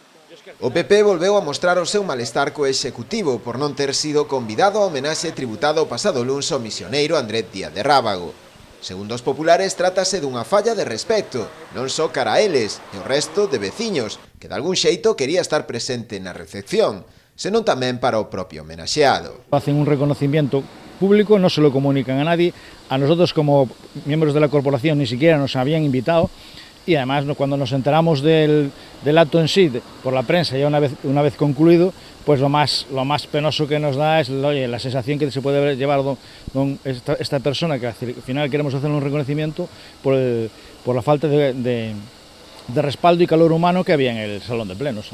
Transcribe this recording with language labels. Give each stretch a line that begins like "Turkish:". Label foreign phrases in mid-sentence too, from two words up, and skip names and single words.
Galician: O PP volveu a mostrar o seu malestar co Executivo por non ter sido convidado ao homenaxe tributado o pasado luns ao misioneiro Andrés Díaz de Rábago. Segundo os populares, trátase dunha falla de respecto, non só cara a eles e o resto de veciños, que de algún xeito quería estar presente na recepción, senón tamén para o propio homenaxeado.
Spanish: Hacen un reconocimiento público, no se lo comunican a nadie, a nosotros como miembros de la corporación ni siquiera nos habían invitado. Y además cuando nos enteramos del acto en sí por la prensa ya una vez concluido, pues lo más penoso que nos da es la sensación que se puede llevar esta persona, que al final queremos hacer un reconocimiento por la falta de respaldo y calor humano que había en el salón de plenos.